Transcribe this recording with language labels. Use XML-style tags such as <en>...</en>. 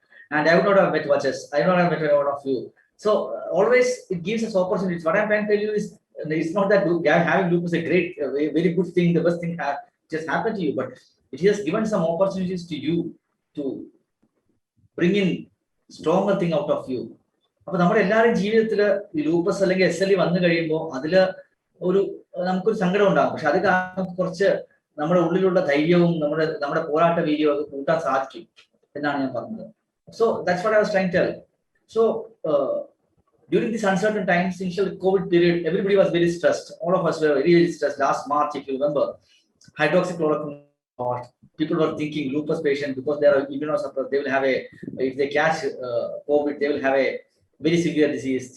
<en>And I would not have met Vachas. I would not have met one of you. So always it gives us opportunities. What I'm trying to tell you is, it's not that having lupus is a great, very good thing, the best thing just happened to you, but it has given some opportunities to you to bring in stronger thing out of you.</en> <ml>അപ്പോൾ നമ്മുടെ എല്ലാവരും ജീവിതത്തിൽ ഈ lupus അല്ലെങ്കിൽ SLE വന്നു കഴിയുമ്പോൾ അതിൽ നമുക്കൊരു സങ്കടം ഉണ്ടാകും. പക്ഷെ അത് കാരണം കുറച്ച് നമ്മുടെ ഉള്ളിലുള്ള ധൈര്യവും നമ്മുടെ പോരാട്ട വീര്യവും ഒക്കെ കൂട്ടാൻ സാധിക്കും എന്നാണ് ഞാൻ പറഞ്ഞത്.</ml> <en>So that's what I was trying to tell. So during these uncertain times, initial COVID period, everybody was very stressed. All of us were very, very stressed. Last March, if you remember, hydroxychloroquine. People were thinking lupus patient, because they are immunosuppressed, they will have if they catch COVID, they will have a very severe disease.</en>